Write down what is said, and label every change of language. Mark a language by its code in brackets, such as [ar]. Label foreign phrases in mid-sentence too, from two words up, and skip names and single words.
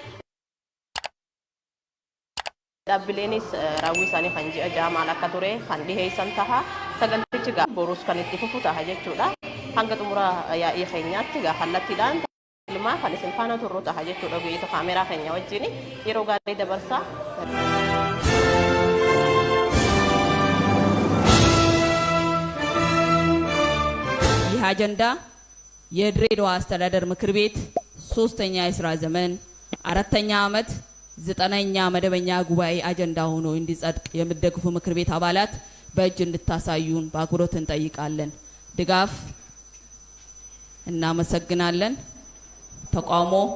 [om] Dhaabbileenis raawwii isaanii kan ji'a ja'a maal akka ture kan dhiheessan ta'a. Sagantichi boruus kan itti fufu ta'a jechuudha. Hanga xumura yaa'ii keenyaatti kallattiidhaan ilmaa kan isin faana turru ta'a jechuudha. Guyyoota kaameraa keenya wajjin yeroo gaarii dabarsaa. [am] ይህ አጀንዳ የድሬዳዋ አስተዳደር ምክር ቤት ሶስተኛ የሥራ ዘመን አራተኛ ዓመት 9ኛ መደበኛ ጉባኤ አጀንዳ ሆኖ እንዲጸድቅ የምትደግፉ ምክር ቤት አባላት በእጅ እንድታሳዩን በአክብሮት እንጠይቃለን። ድጋፍ እናመሰግናለን። ተቃውሞ